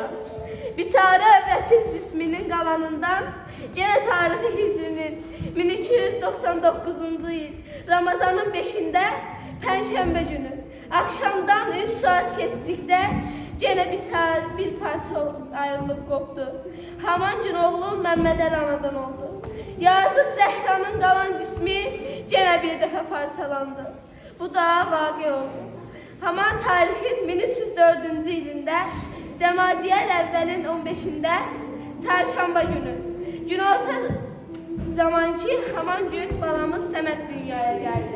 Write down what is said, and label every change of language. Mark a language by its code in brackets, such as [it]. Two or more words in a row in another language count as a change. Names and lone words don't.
[az] Biçare övrətin cisminin qalanından gene tarihi Hicri'nin 1299. yıl Ramazanın 5'inde Pərşənbə günü akşamdan 3 saat keçdikdə gene bir parça ayrılıp qopdu. Haman gün oğlum Məhməd Əli anadan oldu. Yazıq Zəhranın qalan cismi gene bir dəfə parçalandı. Bu da vaqe oldu. Haman tarihin 1304. yılında Cəmadiyəl əvvəlin 15'inde Çarşamba günü günorta zamanki haman gün balamız Səməd dünyaya geldi.